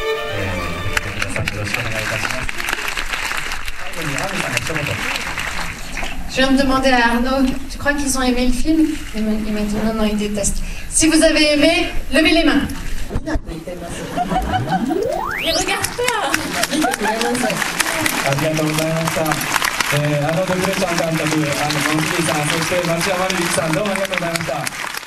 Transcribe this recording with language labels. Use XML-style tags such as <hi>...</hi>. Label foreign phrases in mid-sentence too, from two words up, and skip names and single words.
<fr>Je viens de demander à Arnaud, tu crois qu'ils ont aimé le film? Il m'a dit non, non, ils détestent. Si vous avez aimé, levez les mains. Et regarde pas.</fr> <ja>ありがとうございました。ドクレちゃん監督、マンキーさん、そして町山瑠樹さん、どうもありがとうございました。</ja>